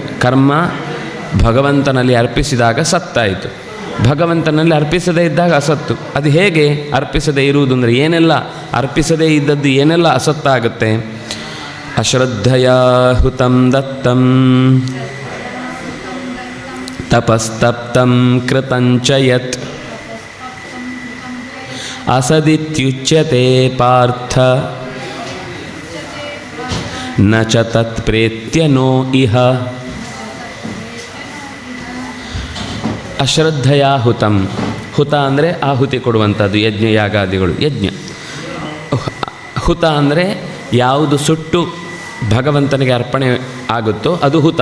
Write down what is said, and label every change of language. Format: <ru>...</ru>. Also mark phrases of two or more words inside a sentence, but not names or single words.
<kn>ಕರ್ಮ ಭಗವಂತನಲ್ಲಿ ಅರ್ಪಿಸಿದಾಗ ಸತ್ತಾಯಿತು, ಭಗವಂತನಲ್ಲಿ ಅರ್ಪಿಸದೇ ಇದ್ದಾಗ ಅಸತ್ತು. ಅದು ಹೇಗೆ ಅರ್ಪಿಸದೇ ಇರುವುದು ಅಂದರೆ ಏನೆಲ್ಲ ಅರ್ಪಿಸದೇ ಇದ್ದದ್ದು ಏನೆಲ್ಲ ಅಸತ್ತಾಗುತ್ತೆ?</kn> <sa>ಅಶ್ರದ್ಧಯಾ ಹುತಂ ದತ್ತಂ ತಪಸ್ತಪ್ತಂ ಕೃತಂಚ ಯತ್ ಅಸದಿತ್ಯುಚ್ಯತೆ ಪಾರ್ಥ ನ ಚ ತತ್ ಪ್ರೇತ್ಯ ನೋ ಇಹ.</sa> <kn>ಅಶ್ರದ್ಧೆಯ ಹುತಂ, ಹುತ ಅಂದರೆ ಆಹುತಿ ಕೊಡುವಂಥದ್ದು, ಯಜ್ಞ ಯಾಗಾದಿಗಳು. ಯಜ್ಞ ಹುತ ಅಂದರೆ ಯಾವುದು ಸುಟ್ಟು ಭಗವಂತನಿಗೆ ಅರ್ಪಣೆ ಆಗುತ್ತೋ ಅದು ಹುತ.</kn>